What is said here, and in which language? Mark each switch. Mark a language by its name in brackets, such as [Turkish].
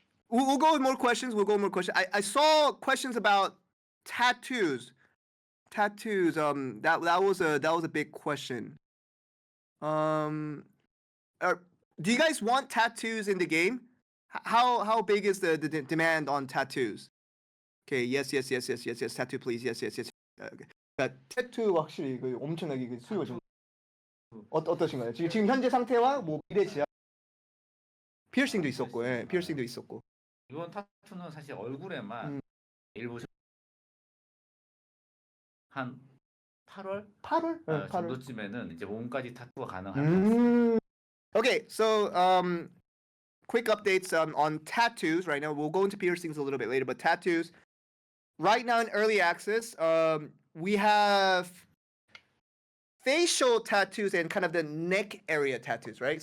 [English] We'll go with more questions. I saw questions about tattoos. That was a big question. Do you guys want tattoos in the game? How big is the demand on tattoos? Okay, yes. Tattoo, please. Yes. Okay. [Korean] 그러니까 타투 확실히 그 엄청나게 그 수요가 좀 어떠신가요? 지금 현재 상태와 뭐 미래 지향 피어싱도 있었고, 예, 피어싱도 있었고. 이번 타투는 사실 얼굴에만 일부 한 8월? 8월? 정도쯤에는 이제 몸까지 타투가 가능합니다. [English] Okay, so quick updates on tattoos right now. We'll go into piercings a little bit later, but tattoos right now in early access, we have facial tattoos and kind of the neck area tattoos, right?